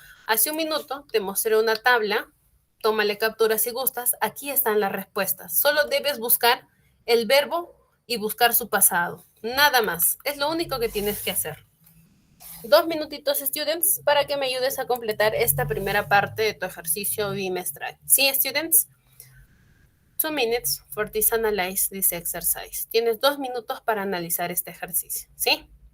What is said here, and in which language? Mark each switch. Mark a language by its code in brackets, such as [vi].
[es] Hace un minuto te mostré una tabla. Tómale captura si gustas. Aquí están las respuestas. Solo debes buscar el verbo y buscar su pasado. Nada más. Es lo único que tienes que hacer. 2 minutitos, students, para que me ayudes a completar esta primera parte de tu ejercicio bimestral. ¿Sí, students? [en] 2 minutes for this analyze this exercise. [es] Tienes 2 minutos para analizar este ejercicio. ¿Sí?